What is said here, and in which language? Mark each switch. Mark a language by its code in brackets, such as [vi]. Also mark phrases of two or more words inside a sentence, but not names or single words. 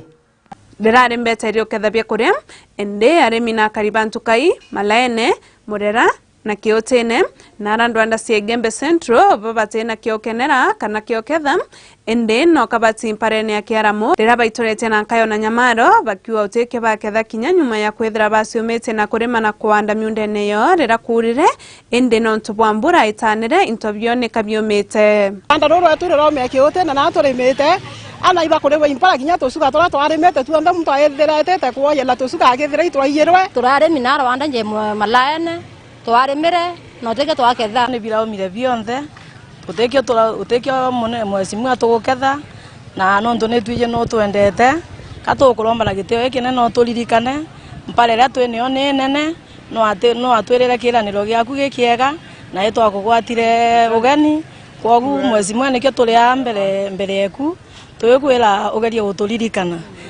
[mer] Derare mbeta irio kethabia kuria ende arimi na karibantukai malaene murera na kiotene na randwanda cia igembe central babate na kiokenera kana kioketha ende no kabati imparene ya kiaramo rira baitorete na kayo na nyamaro bakiwa uteke baketha kinya nyuma ya kwethira basiumete na kurima na kuanda miundene yo rira kurire ende no ntubwambura itanire intobione kabiomete anda roro aturero me kiotene na aturimete ana iba kurewe impara kinya tosuka tora twarimete tu anda muntu ayetherete kwa yela tosuka agethira itwaiyerwe turare minara wanda nje malaene twarimire no teke twaketha ni bila omire bionthe utekio mwesimu atuguketha na no ntone twije no twendete katukuromba na giteo ekine no turirikane mpare ria twinio ni nene no atwirire kiraniro giaku gikiega na itwakugwatire ugeni kogu mwesimu nikio turia mbere yeku tuikwira ugerie guturirikana